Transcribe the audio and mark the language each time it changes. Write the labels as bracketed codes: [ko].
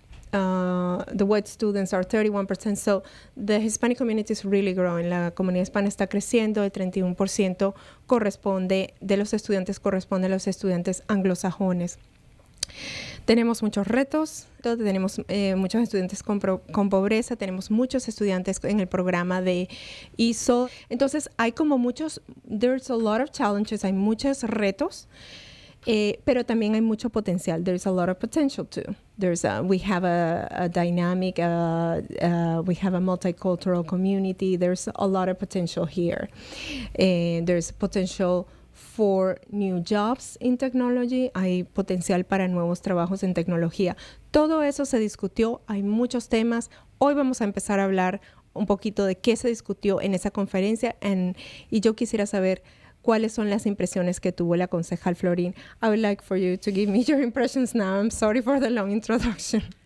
[en] The white students are 31%, so the Hispanic community is really growing. [es] La comunidad hispana está creciendo, el 31% de los estudiantes corresponde a los estudiantes anglosajones. Tenemos muchos retos, tenemos muchos estudiantes con pobreza, tenemos muchos estudiantes en el programa de ISO. Entonces hay [en] there's a lot of challenges, [es] hay muchos retos. Pero también hay mucho potencial. [en] There's a lot of potential too. We have a dynamic, we have a multicultural community. There's a lot of potential here. There's potential for new jobs in technology. [es] Hay potencial para nuevos trabajos en tecnología. Todo eso se discutió. Hay muchos temas. Hoy vamos a empezar a hablar un poquito de qué se discutió en esa conferencia. Y yo quisiera saber ¿cuáles son las impresiones que tuvo la concejal Florín? [en] I would like for you to give me your impressions now. I'm sorry for the long introduction.